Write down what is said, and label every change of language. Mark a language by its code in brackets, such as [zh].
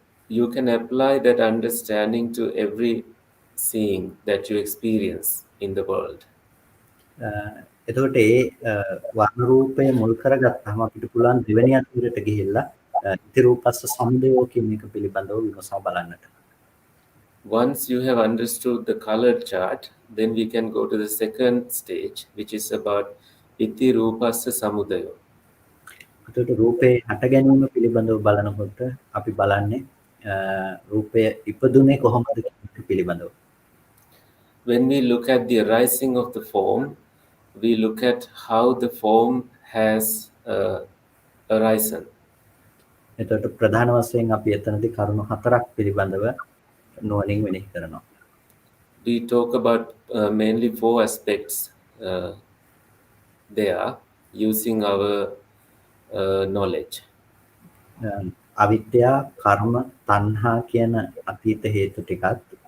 [en] You can apply that understanding to every seeing that you experience in the world. [si] එතකොට ඒ වර්ණ රූපය මුල් කරගත්තාම අපිට පුළුවන් දෙවෙනි අතීරයට ගිහිල්ලා ඉති රූපස්ස සමුදයෝ කියන එක පිළිබඳව විමසා බලන්නට. [en] Once you have understood the colored chart, then we can go to the second stage, which is about iti rupassa samudayo. [si] එතකොට රූපේ හට ගැනීම පිළිබඳව බලනකොට අපි බලන්නේ රූපය ඉපදුනේ කොහොමද කියන එක පිළිබඳව. [en] When we look at the arising of the form, we look at how the form has arisen. [si] එතකොට ප්‍රධාන වශයෙන් අපි එතනදී කරුණු හතරක් පිළිබඳව නුවණින් මෙනෙහි කරනවා. [en] We talk about mainly four aspects there using our knowledge. [si] අවිද්‍යා, කර්ම, තණ්හා කියන අතීත හේතු ටිකත්